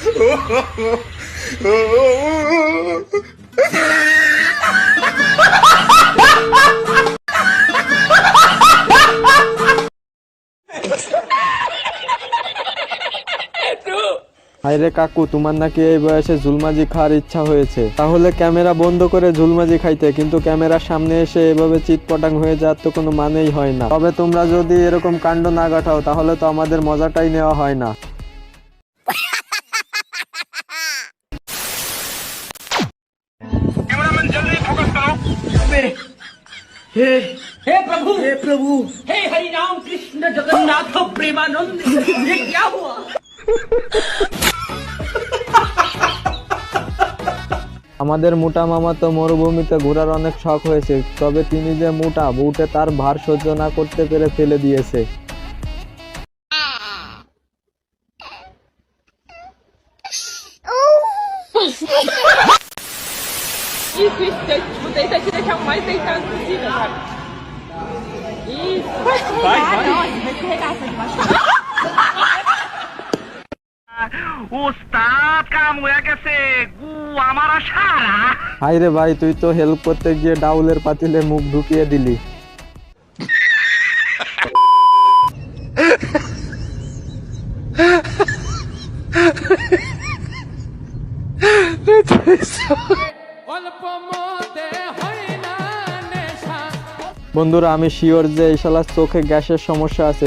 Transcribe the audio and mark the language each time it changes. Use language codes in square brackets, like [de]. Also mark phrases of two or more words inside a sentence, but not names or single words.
[bn] হায়রে কাকু, তোমার নাকি এই বয়সে ঝুলমাজি খাওয়ার ইচ্ছা হয়েছে? তাহলে ক্যামেরা বন্ধ করে ঝুলমাজি খাইতে, কিন্তু ক্যামেরার সামনে এসে এভাবে চিৎপটাং হয়ে যাওয়ার তো কোনো মানেই হয় না। তবে তোমরা যদি এরকম কাণ্ড না ঘটাও তাহলে তো আমাদের মজাটাই নেওয়া হয় না। [hi] हे प्रभु हे हरि राम कृष्ण जगन्नाथ प्रेमानंद, ये क्या हुआ? [bn] আমাদের মোটা মামা তো মরুভূমিতে ঘোরার অনেক শখ হয়েছে, তবে তিনি যে মোটা, বুটে তার ভার সহ্য না করতে পেরে ফেলে দিয়েছে। [pt] Isso, tipo, deita aqui, deixar o mais deitado possível, sabe? Isso. Vai escorregar, vai debaixo. [bn] উস্তাদ কাম হয়ে গেছে, গু আমার সারা। হায়রে ভাই, তুই তো হেল্প করতে গিয়ে ডাউলের পাতিলে মুখ ঢুকিয়ে দিলি। বন্ধুরা, আমি শিওর যে এই শালার চোখে গ্যাসের সমস্যা আছে।